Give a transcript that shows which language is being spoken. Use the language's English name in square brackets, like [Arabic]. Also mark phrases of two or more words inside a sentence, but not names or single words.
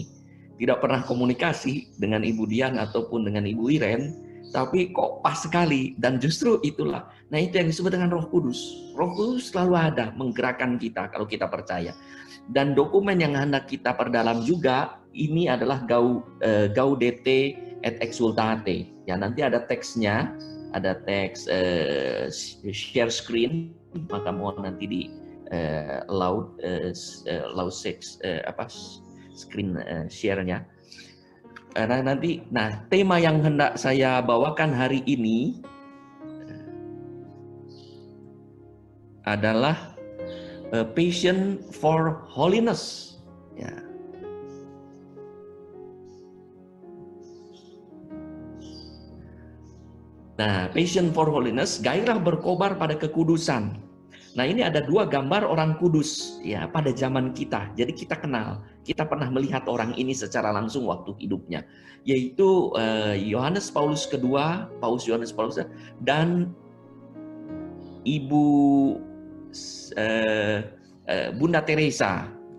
[Indonesian] Tidak pernah komunikasi dengan Ibu Dian ataupun dengan Ibu Iren, tapi kok pas sekali, dan justru itulah. Nah, itu yang disebut dengan Roh Kudus. Roh Kudus selalu ada menggerakkan kita kalau kita percaya. Dan dokumen yang hendak kita perdalam juga, ini adalah Gaudete et exultate. Ya, nanti ada teksnya, ada teks [English] share screen, [Indonesian] maka mohon nanti di [English] loud screen share- [Indonesian] nya. Nah, tema yang hendak saya bawakan hari ini adalah [English] passion for holiness. [Indonesian] Ya. Nah, [English] passion for holiness, [Indonesian] gairah berkobar pada kekudusan. Nah, ini ada dua gambar orang kudus ya pada zaman kita. Jadi kita kenal, kita pernah melihat orang ini secara langsung waktu hidupnya, yaitu Yohanes Paulus kedua, Paus Yohanes Paulus dan Ibu Bunda Teresa.